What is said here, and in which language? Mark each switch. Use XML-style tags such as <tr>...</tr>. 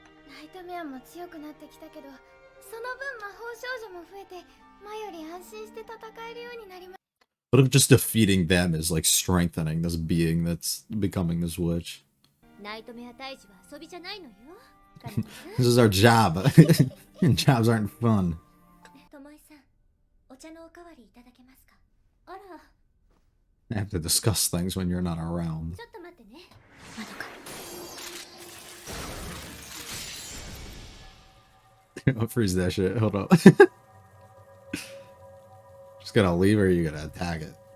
<ja>ナイトメアも強くなってきたけど、その分魔法少女も増えて前より安心して戦えるようになりました。</ja> <en>What if just defeating them is like strengthening this being that's becoming this witch?</en> <ja>ナイトメア退治は遊びじゃないのよ。</ja> <en>This is our job. And jobs aren't fun.</en> <ja>ともえさん、お茶のおかわりいただけますか？あら。</ja> <en>I have to discuss things when you're not around.</en> <ja>ちょっと待ってね。まどか。</ja> <en>I'll freeze that shit. Hold up. Just gotta leave or you gotta attack it.</en>